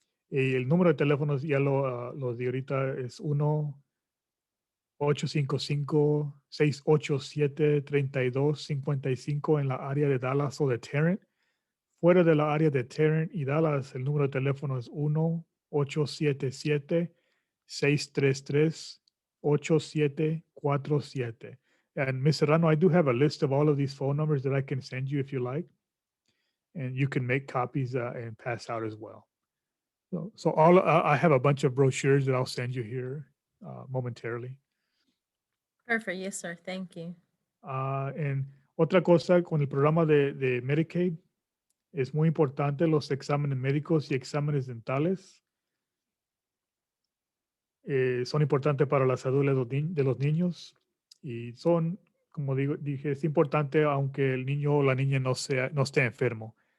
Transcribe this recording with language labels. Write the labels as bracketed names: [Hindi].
[Spanish] Y el número de teléfonos ya lo di ahorita, es 1-855-687-3255 en la área de Dallas o de Tarrant. Fuera de la área de Tarrant y Dallas, el número de teléfono es 1-877-633-8747. [English] And Ms. Serrano, I do have a list of all of these phone numbers that I can send you if you like. And you can make copies and pass out as well. So I have a bunch of brochures that I'll send you here momentarily. Perfect. Yes, sir. Thank you. [Spanish] En otra cosa, con el programa de Medicaid, es muy importante los exámenes médicos y exámenes dentales. Son importantes para la salud de los niños y son, como dije, es importante aunque el niño o la niña no esté enfermo.